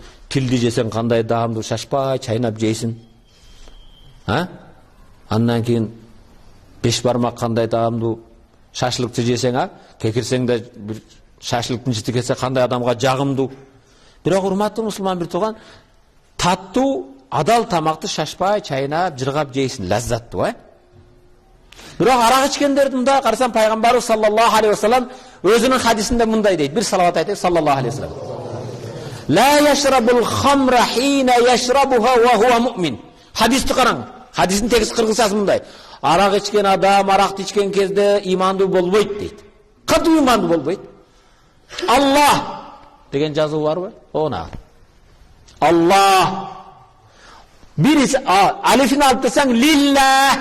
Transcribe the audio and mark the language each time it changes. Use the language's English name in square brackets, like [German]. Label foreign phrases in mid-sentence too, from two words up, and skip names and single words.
[Kyrgyz] Тилди жесең кандай даамдуу, шашпай чайнап жейсиң. Андан кийин беш бармак кандай даамдуу, шашлыкты жесең, кекирсең да бир шашлыктын жити келсе кандай адамга жагымдуу. Бирок урматтуу мусулман бир тууган, таттуу, адал тамакты шашпай чайнап, жыргап жейсиң, лаззаттуу, Бирок арак ичкендердин да карасам пайгамбарыбыз [Arabic] صلى الله عليه وسلم [Kyrgyz] өзүнүн хадисинде мындай дейт. Бир салават айтайык, [Arabic] صلى الله عليه وسلم. لا يشرب الخمر حين يشربها وهو مؤمن. [Kyrgyz] Хадисти караң. Хадистин текст кыргызчасы мындай. Арак ичкен адам аракты ичкен кезде имандуу болбойт дейт. Катуу имандуу болбойт. Аллах деген жазуу барбы? Она. Аллах. Бириси алифин алып десең лилла.